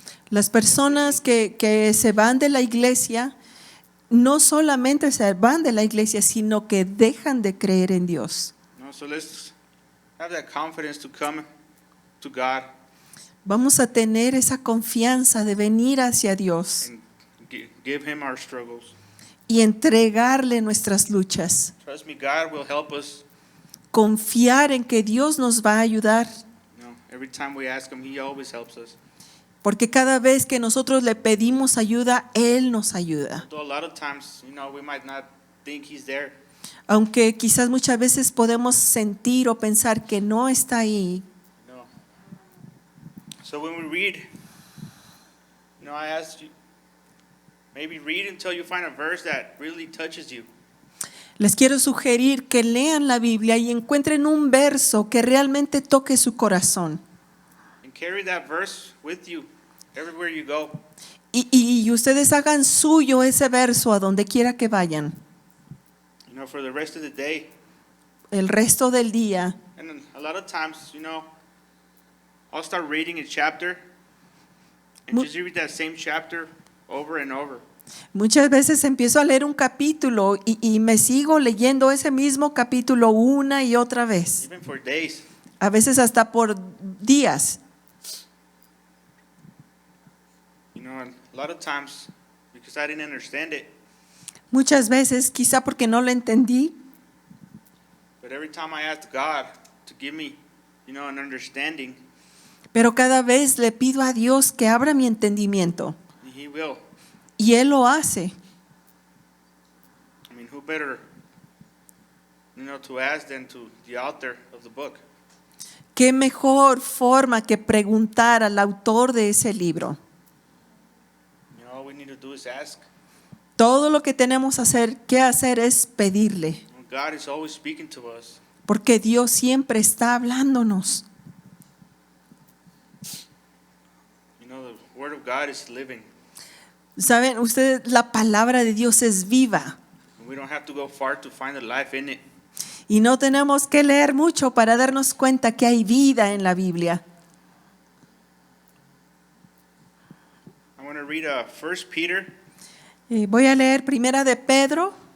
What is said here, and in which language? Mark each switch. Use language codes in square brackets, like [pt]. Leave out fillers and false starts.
[es] Las personas que se van de la iglesia, no solamente se van de la iglesia, sino que dejan de creer en Dios. [en] So let's have that confidence to come to God [es] Vamos a tener esa confianza de venir hacia Dios [en] and give Him our struggles. [es] y entregarle nuestras luchas. [en] Trust me, God will help us. [es] Confiar en que Dios nos va a ayudar, [en] Every time we ask Him, He always helps us. [es] porque cada vez que nosotros le pedimos ayuda, Él nos ayuda. [en] Though a lot of times, we might not think He's there. [es] Aunque quizás muchas veces podemos sentir o pensar que no está ahí. [en] So when we read, I ask you, maybe read until you find a verse that really touches you. [es] Les quiero sugerir que lean la Biblia y encuentren un verso que realmente toque su corazón. [en] And carry that verse with you everywhere you go. [es] Y ustedes hagan suyo ese verso a donde quiera que vayan. [en] For the rest of the day. [es] El resto del día. [en] And a lot of times, I'll start reading a chapter and just read that same chapter over and over. [es] Muchas veces empiezo a leer un capítulo y me sigo leyendo ese mismo capítulo una y otra vez. [en] Even for days. [es] A veces hasta por días. [en] A lot of times, because I didn't understand it. [es] Muchas veces, quizá porque no lo entendí, [en] But every time I ask God to give me, an understanding, [es] pero cada vez le pido a Dios que abra mi entendimiento. [en] He will. [es] Y Él lo hace. [en] Who better to ask than to the author of the book. [es] ¿Qué mejor forma que preguntar al autor de ese libro? [en] All we need to do is ask. [es] Todo lo que tenemos que hacer es pedirle, [en] God is always speaking to us. [es] porque Dios siempre está hablándonos. [en] The word of God is living. [es] Saben, ustedes, la palabra de Dios es viva [en] We don't have to go far to find the life in it. [es] y no tenemos que leer mucho para darnos cuenta que hay vida en la Biblia. [en] I want to read 1 Peter [es] Voy a leer Primera de Pedro,